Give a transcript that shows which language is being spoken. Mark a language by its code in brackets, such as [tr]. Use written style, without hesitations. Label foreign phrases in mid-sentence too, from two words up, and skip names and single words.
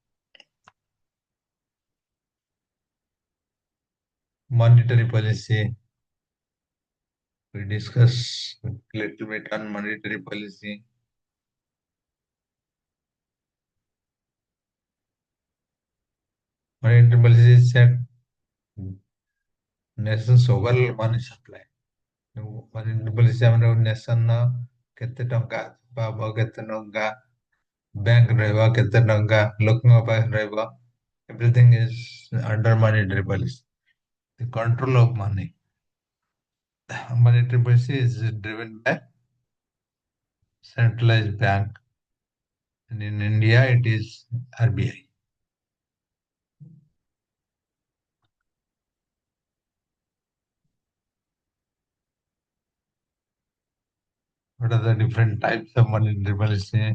[en] Monetary policy, we discuss a little bit on monetary policy. Monetary policy is set nation's overall money supply. Monetary policy [or] ଆମର ନେସନ କେତେ ଟଙ୍କା ପାବ କେତେ ଟଙ୍କା ବ୍ୟାଙ୍କ ରହିବ କେତେ ଟଙ୍କା ଲୋକଙ୍କ ପାଖରେ ରହିବ [en] everything is under monetary policy. The control of money. Monetary policy is driven by centralized bank, and in India it is RBI. What are the different types of monetary policy?